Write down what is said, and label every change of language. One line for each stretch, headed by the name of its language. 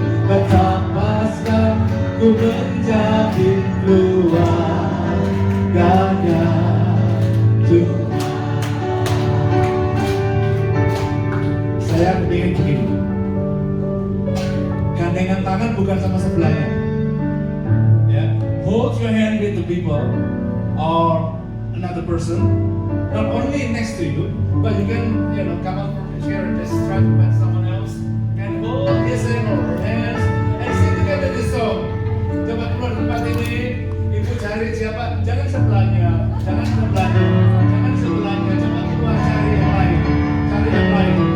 Indonesian: Betapakah ku menjadi keluarganya Tuhan. Saya ingin begini, gandengan tangan bukan sama sebelahnya, ya.
English: Hold your hand with the people or another person, not only next to you, but you can, come up from the chair and just try to find someone else and hold his hand or her hands and sing together this song.
Indonesian: Coba keluar tempat ini, ibu cari siapa, jangan sebelahnya, jangan sebelahnya, jangan sebelahnya, coba keluar cari yang lain, cari yang lain.